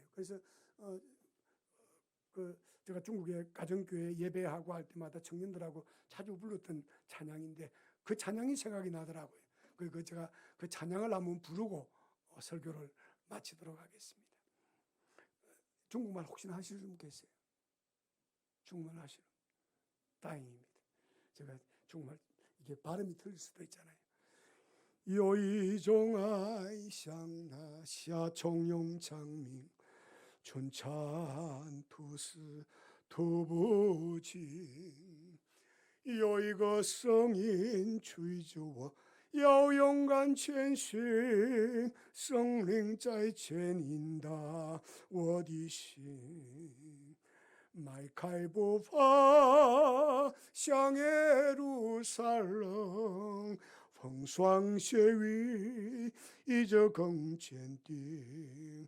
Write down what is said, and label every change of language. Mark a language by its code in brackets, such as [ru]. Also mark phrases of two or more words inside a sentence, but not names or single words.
[ko] 그래서 제가 중국에 가정교회 예배하고 할 때마다 청년들하고 자주 불렀던 찬양인데 그 찬양이 생각이 나더라고요. 그리고 제가 그 찬양을 한번 부르고 설교를 마치도록 하겠습니다. 중국말 혹시나 하시는 분 계세요? 중국말 하시는? 다행입니다. 제가 중국말 이게 발음이 틀릴 수도 있잖아요. [zh] 有一种爱像那夏虫蛹长鸣，春蚕吐丝吐不尽。有一个声音催着我要勇敢前行，圣灵在牵引导我的心，迈开步伐向耶路撒冷，风霜雪雨依旧更坚定。